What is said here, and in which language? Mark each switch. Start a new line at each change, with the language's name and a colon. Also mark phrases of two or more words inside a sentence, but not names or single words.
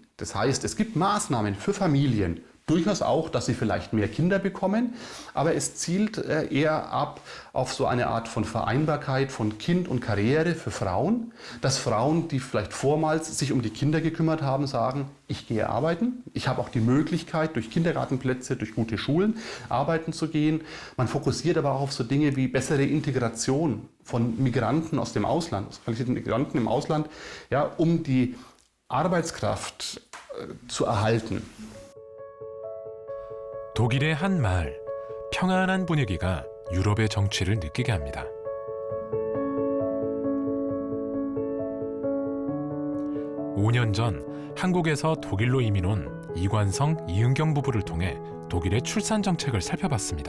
German: Das heißt, es gibt Maßnahmen für Familien, durchaus auch, dass sie vielleicht mehr Kinder bekommen, aber es zielt eher ab auf so eine Art von Vereinbarkeit von Kind und Karriere für Frauen, dass Frauen, die vielleicht vormals sich um die Kinder gekümmert haben, sagen, ich gehe arbeiten, ich habe auch die Möglichkeit, durch Kindergartenplätze, durch gute Schulen arbeiten zu gehen. Man fokussiert aber auch auf so Dinge wie bessere Integration von Migranten aus dem Ausland, aus qualifizierten Migranten im Ausland, um die Arbeitskraft zu erhalten.
Korean: 독일의 한 마을, 평안한 분위기가 유럽의 정취를 느끼게 합니다. 5년 전 한국에서 독일로 이민 온 이관성, 이은경 부부를 통해 독일의 출산 정책을 살펴봤습니다.